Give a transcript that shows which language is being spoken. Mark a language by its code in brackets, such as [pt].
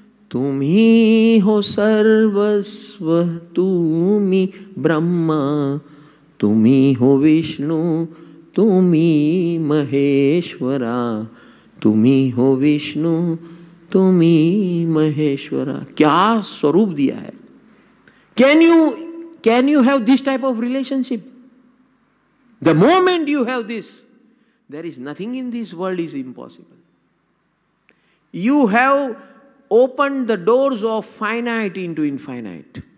[hi] तुम्ही हो सर्वस्व, तुम्ही ब्रह्मा, तुम्ही हो विष्णु, तुम्ही महेश्वरा, तुम्ही हो विष्णु, तुम्ही महेश्वरा। क्या स्वरूप दिया है। [en] Can you have this type of relationship? The moment you have this, there is nothing in this world is impossible. You have opened the doors of finite into infinite.